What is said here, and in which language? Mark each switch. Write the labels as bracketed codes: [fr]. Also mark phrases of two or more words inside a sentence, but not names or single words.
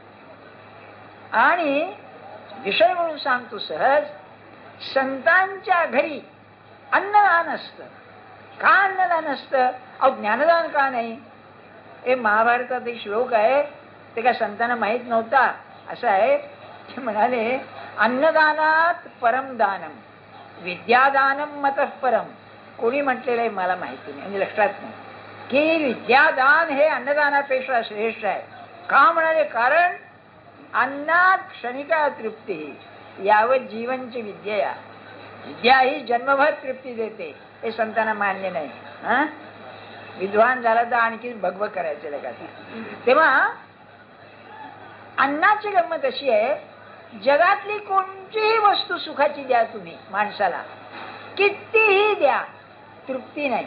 [mr] आणि विषय म्हणून सांगतो सहज, संतांच्या घरी अन्नदान असतं. का अन्नदान असतं? अहो, ज्ञानदान का नाही? हे महाभारतात एक श्लोक आहे, ते काय संतांना माहित नव्हता. असं आहे, ते म्हणाले, [sa] अन्नदानात परम दानम विद्यादानम मतः परम. [mr] कोणी म्हटलेलं आहे मला माहिती नाही, म्हणजे लक्षात नाही की विद्यादान हे अन्नदानापेक्षा श्रेष्ठ आहे. का म्हणाले? कारण [sa] अन्नात क्षणिका तृप्ती यावत जीवनची विद्या. [mr] विद्या ही जन्मभर तृप्ती देते, हे संतांना मान्य नाही. विद्वान झाला तर आणखी भगभग करायचे लगात. तेव्हा अन्नाची गंमत अशी आहे, जगातली कोणतीही वस्तू सुखाची द्या तुम्ही माणसाला, कितीही द्या, तृप्ती नाही.